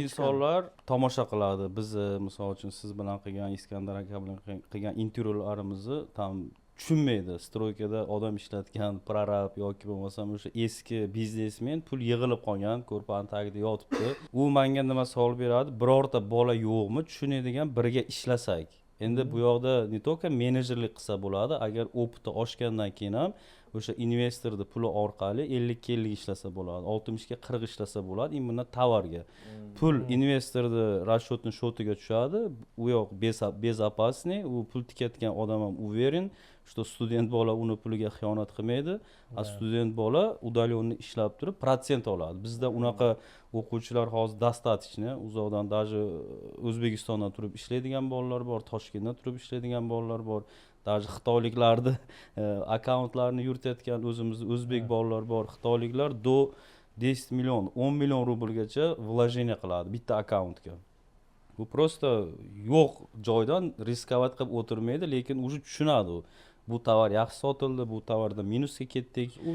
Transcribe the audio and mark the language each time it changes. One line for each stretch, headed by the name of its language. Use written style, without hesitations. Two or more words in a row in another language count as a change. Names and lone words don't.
Uzbek: insonlar tomosha qiladi bizni misol uchun siz bilan qilgan Iskandar aka bilan qilgan intervyularimizni tam tushunmaydi stroykada odam ishlatgan prorab yoki bo'lmasam o'sha eski biznesmen pul yig'ilib qolgan ko'rpani tagida yotibdi u menga nima savol beradi birorta bola yo'qmi tushunadigan birga ishlasak endi bu yoqda
Russian: не только
Uzbek: menejerlik qilsa bo'ladi agar opiti oshgandan keyin ham o'sha investorni puli orqali 50-50 ishlasa bo'ladi 60 ga 40 ishlasa bo'ladi именно tovarga pul investorni
Russian: расчетный счетiga
Uzbek: tushadi u yoq безопасный u pul tikayotgan odam ham
Russian: уверен что
Uzbek: student bola uni puliga xiyonat qilmaydi a student bola удаленный ishlab turib protsent oladi bizda unaqa o'quvchilar hozir достаточно uzoqdan даже O'zbekistondan turib ishlaydigan bolalar bor Toshkentdan turib ishlaydigan bolalar bor даже xitoyliklarni akkauntlarini yuritayotgan o'zimizda o'zbek bolalar bor xitoyliklar do 10 million 10 million rublgacha вложение qiladi bitta akkauntga bu просто yo'q joydan riskovat qilib o'tirmaydi lekin уже tushunadi u bu tovar yaxshi sotildi bu tovarda minusga ketdik